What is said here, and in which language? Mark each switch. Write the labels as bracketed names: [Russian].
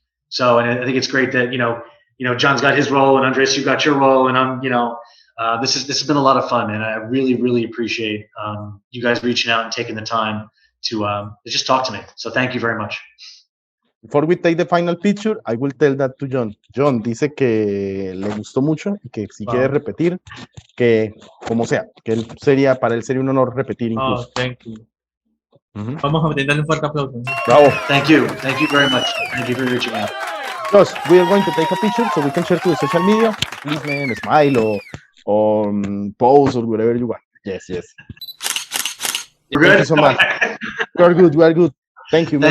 [English] So, and I think it's great that John's got his role, and Andres, you got your role, and this has been a lot of fun, and I really, really appreciate you guys reaching out and taking the time to just talk to me. So, thank you very much. Before we take the final picture, I will tell that to Jhon. [Spanish] Jhon dice que le gustó mucho y que si quiere repetir, que como sea, que para él sería un honor repetir incluso. [English] Oh, thank you. [Spanish] Vamos a brindarle un fuerte aplauso. Bravo. [English] Thank you very much. Thank you for reaching out. Josh, we are going to take a picture so we can share to the social media. Please, man, smile or pose or whatever you want. Yes. You're Thank good? you so much. We are good. Thank you, man.